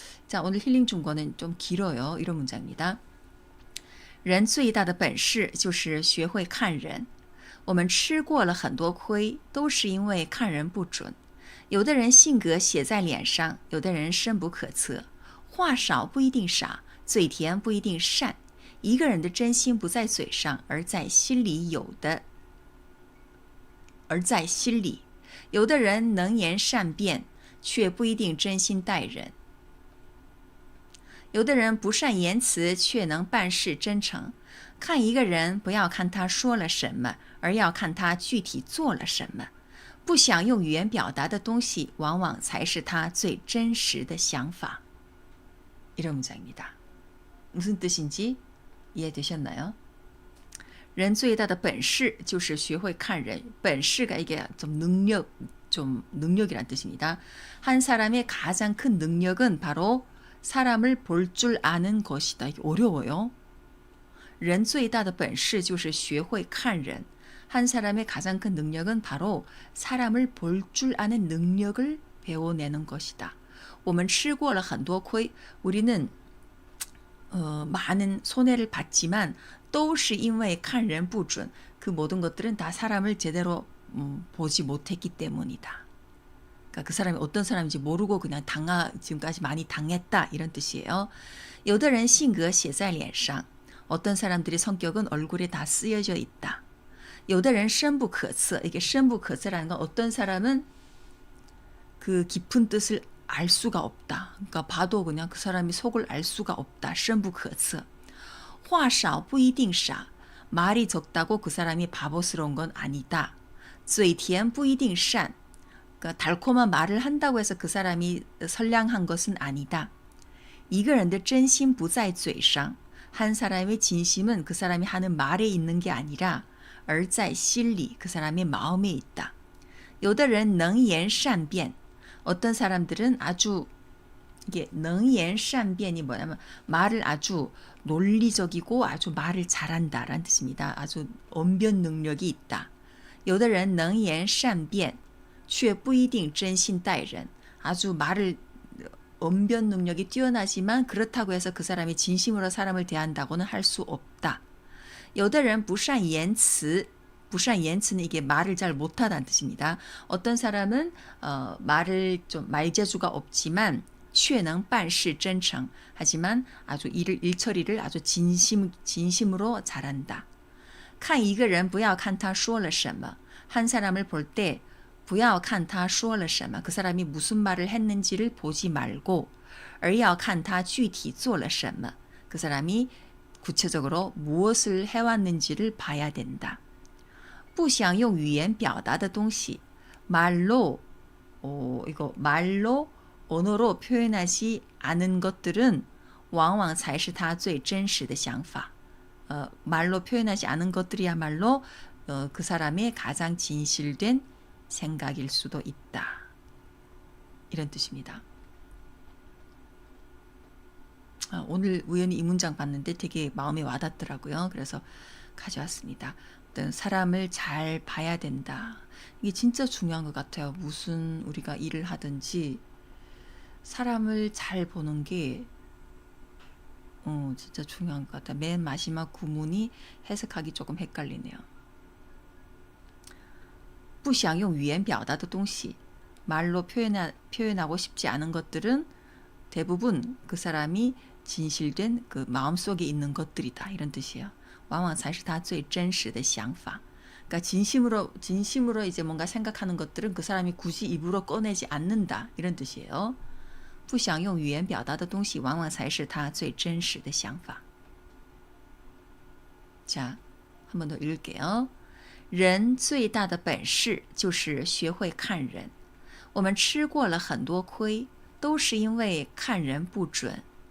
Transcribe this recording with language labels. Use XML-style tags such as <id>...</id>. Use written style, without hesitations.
<ko>자, 오늘 힐링 중권은 좀 길어요. 이런 문장입니다.</ko> <zh>人最大的本事就是学会看人。我们吃过了很多亏，都是因为看人不准。有的人性格写在脸上，有的人深不可测。话少不一定傻，嘴甜不一定善。一个人的真心不在嘴上，而在心里有的人能言善辩，却不一定真心待人。有的人不善言辞，却能办事真诚。看一个人，不要看他说了什么，而要看他具体做了什么。不想用语言表达的东西，往往才是他最真实的想法。</zh> <ko>이런 문장입니다. 무슨 뜻인지 이해되셨나요?</ko> <zh>人最大的本事就是学会看人.</zh> <ko>本事가 이게 좀 능력이란 뜻입니다. 한 사람의 가장 큰 능력은 바로 사람을 볼 줄 아는 것이다. 이게 어려워요.</ko> <zh>人最大的本事就是学会看人.</zh> <ko>한 사람의 가장 큰 능력은 바로 사람을 볼 줄 아는 능력을 배워내는 것이다.</ko> <zh>我们吃过了很多亏,</zh> <ko>우리는 많은 손해를 봤지만</ko> <zh>都是因为看人不准.</zh> <ko>그 모든 것들은 다 사람을 제대로 보지 못했기 때문이다. 그러니까 그 사람이 어떤 사람인지 모르고 그냥 지금까지 많이 당했다 이런 뜻이에요.</ko> <zh>有的人性格写在脸上.</zh> <ko>어떤 사람들의 성격은 얼굴에 다 쓰여져 있다.</ko> <zh>有的人深不可测.</zh> <ko>이게 深不可测라는 건 어떤 사람은 그 깊은 뜻을 알 수가 없다. 그러니까 봐도 그냥 그 사람이 속을 알 수가 없다.</ko> <zh>深不可测.话少不一定傻.</zh> <ko>말이 적다고 그 사람이 바보스러운 건 아니다.</ko> <zh>嘴甜不一定善.</zh> <ko>그러니까 달콤한 말을 한다고 해서 그 사람이 선량한 것은 아니다.</ko> <zh>一个人的真心不在嘴上.</zh> <ko>한 사람의 진심은 그 사람이 하는 말에 있는 게 아니라</ko> <zh>而在心里,</zh> <ko>그 사람의 마음에 있다.</ko> <zh>有的人能言善辩.</zh> <ko>어떤 사람들은 아주 이게 능言善辩이 뭐냐면 말을 아주 논리적이고 아주 말을 잘한다라는 뜻입니다. 아주 언변 능력이 있다.</ko> <zh>有的人能言善辩却不一定真心待人.</zh> <ko>아주 말을 언변 능력이 뛰어나지만 그렇다고 해서 그 사람이 진심으로 사람을 대한다고는 할 수 없다.</ko> <zh>有的人不善言辞.</zh> <ko>不善言辞는 이게 말을 잘 못하다는 뜻입니다. 어떤 사람은 말을 좀 말재주가 없지만</ko> <zh>却能办事真诚.</zh> <ko>하지만 아주 일처리를 아주 진심으로 잘한다.</ko> <zh>看一个人不要看他说了什么.</zh> <ko>한 사람을 볼 때</ko> <zh>不要看他说了什么.</zh> <ko>그 사람이 무슨 말을 했는지를 보지 말고</ko> <zh>而要看他具体做了什么.</zh> <ko>그 사람이 구체적으로 무엇을 해왔는지를 봐야 된다.</ko> <zh>不想用语言表达的东西.</zh> <ko>말로 언어로 표현하지 않은 것들은</ko> <zh>往往才是他最真实的想法.</zh> <ko>말로 표현하지 않은 것들이야말로 그 사람의 가장 진실된 생각일 수도 있다. 이런 뜻입니다. 오늘 우연히 이 문장 봤는데 되게 마음에 와닿더라고요. 그래서 가져왔습니다. 사람을 잘 봐야 된다. 이게 진짜 중요한 것 같아요. 무슨 우리가 일을 하든지 사람을 잘 보는 게 진짜 중요한 것 같아요. 맨 마지막 구문이 해석하기 조금 헷갈리네요.</ko> <zh>不想用语言表达的东西.</zh> <ko>말로 표현하고 싶지 않은 것들은 대부분 그 사람이 진실된 그 마음속에 있는 것들이다. 이런 뜻이에요.</ko> <zh>往往才是他最真实的想法.</zh> <ko>그러니까 진심으로 이제 뭔가 생각하는 것들은 그 사람이 굳이 입으로 꺼내지 않는다. 이런 뜻이에요.</ko> <zh>不想用语言表达的东西往往才是他最真实的想法.</zh> <ko>자, 한 번 더 읽을게요.</ko> <zh>人最大的本事就是学会看人. 我们吃过了很多亏，都是因为看人不准。</zh>